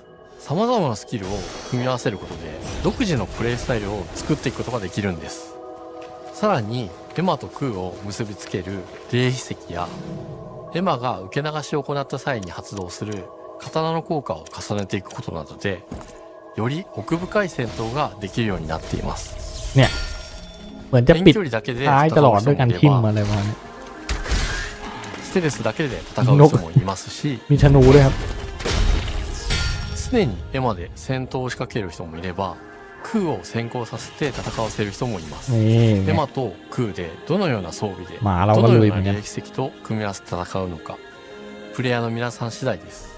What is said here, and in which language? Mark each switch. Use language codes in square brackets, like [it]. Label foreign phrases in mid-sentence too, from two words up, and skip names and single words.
[ja] 様々なスキルを組み合わせることで独自のプレイスタイルを作っていくことができるんです。さらにエマとクーを結びつける霊秘石やエマが受け流しを行った際に発動する刀の効果を重ねていくことなどでより奥深い戦闘ができるようになっています。 [th] เนี่ยเหมือนจะปิดท้ายตลอดด้วยการทิ่มอะไรมาเนี่ย [ja] ステルスだけで戦う人もいますし [th] มีธนูด้วยครับ [ja] 常にエマで戦闘を仕掛ける人もいればクーを先行させて戦わせる人もいます。エマとクーでどのような装備でどのような霊奇跡と組み合わせて戦うのかプレイヤーの皆さん次第です。